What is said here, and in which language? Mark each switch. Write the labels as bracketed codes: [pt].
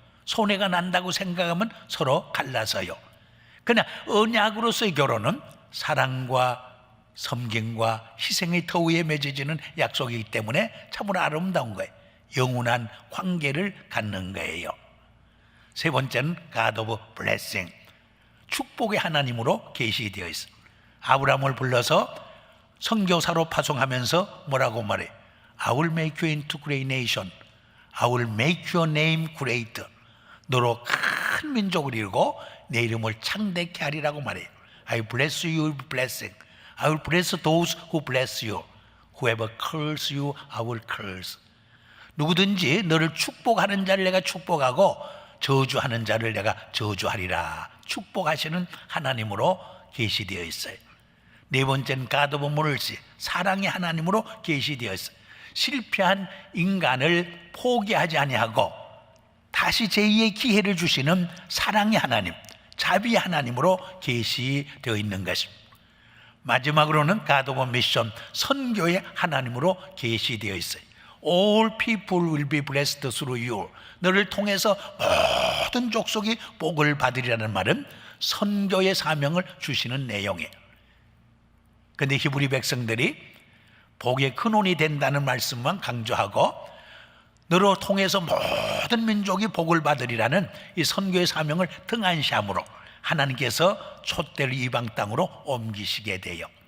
[ko] 손해가 난다고 생각하면 서로 갈라서요. 그러나 언약으로서의 결혼은 사랑과 섬김과 희생의 터위에 맺어지는 약속이기 때문에 참으로 아름다운 거예요. 영원한 관계를 갖는 거예요. 세 번째는 [en] God of Blessing, [ko] 축복의 하나님으로 계시되어 있어요. 아브라함을 불러서 선교사로 파송하면서 뭐라고 말해요? [en] I will make you into great nation. I will make your name great. [ko] 너로 큰 민족을 이루고 내 이름을 창대케 하리라고 말해요. [en] I bless you with blessing. I will bless those who bless you. Whoever curse you, I will curse. [ko] 누구든지 너를 축복하는 자를 내가 축복하고 저주하는 자를 내가 저주하리라. 축복하시는 하나님으로 계시되어 있어요. 네 번째는 [en] God of mercy, [ko] 사랑의 하나님으로 계시되어 있어요. 실패한 인간을 포기하지 아니하고 다시 제2의 기회를 주시는 사랑의 하나님, 자비의 하나님으로 계시되어 있는 것입니다. 마지막으로는 [en] God of mission, [ko] 선교의 하나님으로 계시되어 있어요. [en] All people will be blessed through you. [ko] 너를 통해서 모든 족속이 복을 받으리라는 말은 선교의 사명을 주시는 내용이에요. 그런데 히브리 백성들이 복의 근원이 된다는 말씀만 강조하고 너로 통해서 모든 민족이 복을 받으리라는 이 선교의 사명을 등한시함으로 하나님께서 촛대를 이방 땅으로 옮기시게 돼요.